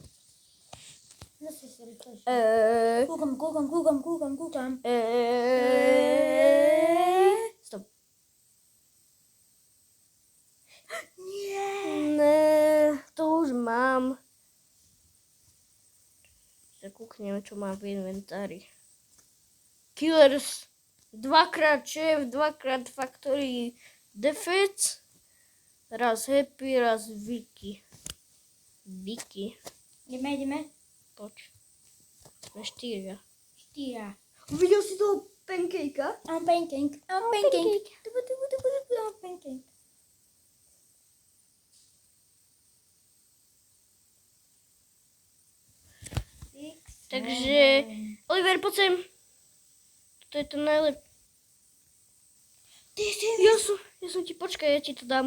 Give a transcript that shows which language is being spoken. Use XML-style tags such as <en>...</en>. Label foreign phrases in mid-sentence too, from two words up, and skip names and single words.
<sk>Zase si rýchlejšie. Kúkam. Stop. Nie. Ne, to už mám. Zakúknem, čo mám v inventári. Killers.</sk> <en>2x chef, 2x factory defense.</en> <sk>Raz happy, raz Vicky. Ideme. Poď. Sme 4. 4. Videl si toho Pancake'a. Mam pancake. Mam pancake. Tubu, tubu, tubu, tubu, mam pancake. Takže, Oliver, poď sem. To je to najlepšie. Ty si... Ja som ti, počkaj, ja ti to dám.</sk>